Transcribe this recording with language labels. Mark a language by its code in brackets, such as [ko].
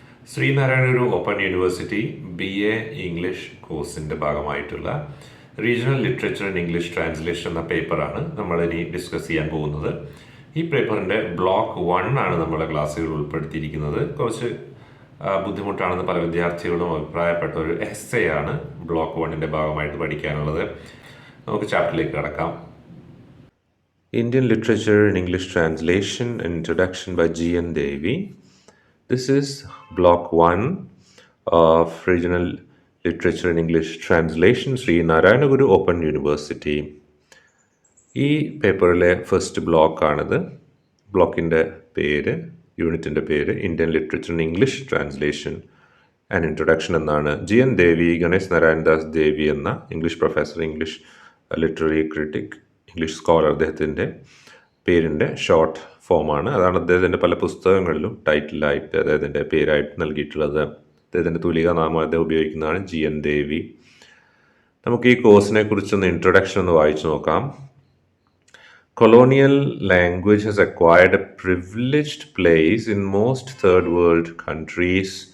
[ml] Sree Narayana Guru open university BA English കോഴ്സിൻ്റെ ഭാഗമായിട്ടുള്ള regional literature and English translation എന്ന പേപ്പറാണ് നമ്മളിനി ഡിസ്കസ് ചെയ്യാൻ പോകുന്നത്. ഈ പേപ്പറിൻ്റെ ബ്ലോക്ക് 1 ആണ് നമ്മുടെ ക്ലാസ്സുകൾ ഉൾപ്പെടുത്തിയിരിക്കുന്നത്. കുറച്ച് ബുദ്ധിമുട്ടാണെന്ന് പല വിദ്യാർത്ഥികളും അഭിപ്രായപ്പെട്ട ഒരു എസ്സേ ആണ് ബ്ലോക്ക് 1ൻ്റെ ഭാഗമായിട്ട് പഠിക്കാനുള്ളത്. നമുക്ക് ചാപ്റ്ററിലേക്ക് കടക്കാം. [en] Indian Literature and English Translation, an introduction by G.N. Devi. This is Block 1 of Regional Literature and English Translation, Sri Narayanaguru Open University. [ml] ഈ പേപ്പറിലെ ഫസ്റ്റ് ബ്ലോക്കാണിത്. ബ്ലോക്കിൻ്റെ പേര്, യൂണിറ്റിൻ്റെ പേര് Indian literature and English translation and introduction എന്നാണ്. G.N. Devi, Ganesh Narayanadas ദേവി എന്ന English professor, English literary critic, English scholar, അദ്ദേഹത്തിൻ്റെ പേരിൻ്റെ short ഫോമാണ്. അതാണ് അദ്ദേഹത്തിൻ്റെ പല പുസ്തകങ്ങളിലും ടൈറ്റിലായിട്ട് അദ്ദേഹത്തിൻ്റെ പേരായിട്ട് നൽകിയിട്ടുള്ളത്. അദ്ദേഹത്തിൻ്റെ തൂലിക നാമം അദ്ദേഹം ഉപയോഗിക്കുന്നതാണ് G.N. Devi. നമുക്ക് ഈ കോഴ്സിനെ കുറിച്ചൊന്ന് ഇൻട്രൊഡക്ഷൻ ഒന്ന് വായിച്ചു നോക്കാം. [en] Colonial language has acquired a privileged place in most third world countries.